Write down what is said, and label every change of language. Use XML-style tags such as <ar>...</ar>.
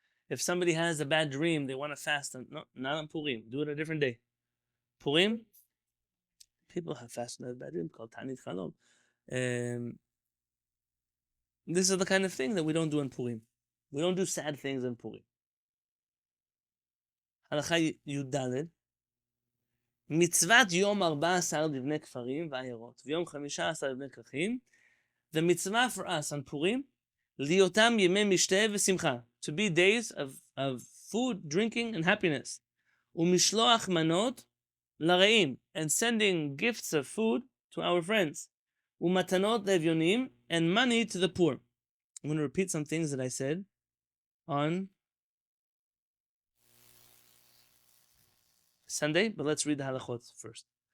<en>If somebody has a bad dream, they want to fast. No, not on Purim. Do it a different day. Purim, people have fasted on a bad dream called Tanit Chalom. This is the kind of thing that we don't do in Purim. We don't do sad things in Purim.</en> <he>Halakha Yud Mitzvat Yom 14 לבני כפרים ועיירות, ויום 15 לבני כרכים.</he> <en>The mitzvah for us on Purim,</en> <he>liyotam yemei mishteh v'simcha,</he> <en>to be days of food, drinking, and happiness.</en> <he>Umishloach manot l'reim,</he> <en>and sending gifts of food to our friends.</en> <he>Umatanot levyonim,</he> <en>and money to the poor. I'm going to repeat some things that I said on Sunday, but let's read the halachot first.</en>